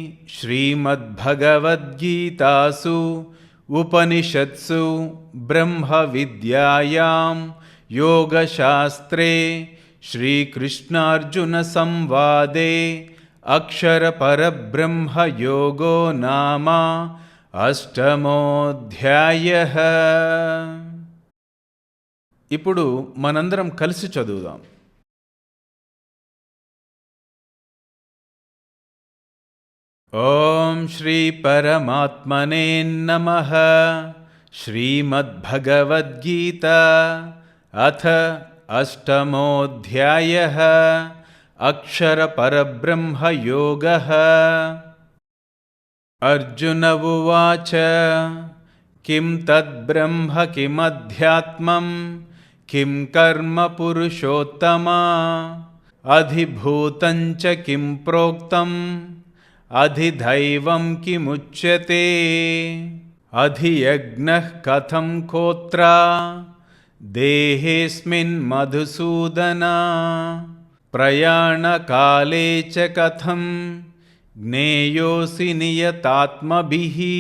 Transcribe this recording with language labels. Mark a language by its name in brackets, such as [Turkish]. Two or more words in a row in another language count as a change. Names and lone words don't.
[Sanskrit] श्रीमद्भगवद्गीतासु उपनिषत्सु ब्रह्मविद्यायां योगशास्त्रे श्रीकृष्णार्जुनसंवादे अक्षरपरब्रह्मयोगो नाम అష్టమోధ్యాయః. [Telugu] ఇప్పుడు మనందరం కలిసి చదువుదాం. [Sanskrit] ఓం శ్రీ పరమాత్మనే నమః. శ్రీమద్భగవద్గీత అథ అష్టమోధ్యాయః. అక్షరపరబ్రహ్మయోగః. अर्जुन उवाच किं तद्ब्रह्म किमध्यात्मं किं कर्म पुरुषोत्तमा अधिभूतं च किं प्रोक्तम् अधिदैवं किमुच्यते अधियज्ञः कथं कोत्रा देहेऽस्मिन् मधुसूदन प्रयाणकाले च कथं ज्ञेयोऽसि नियतात्मभिः.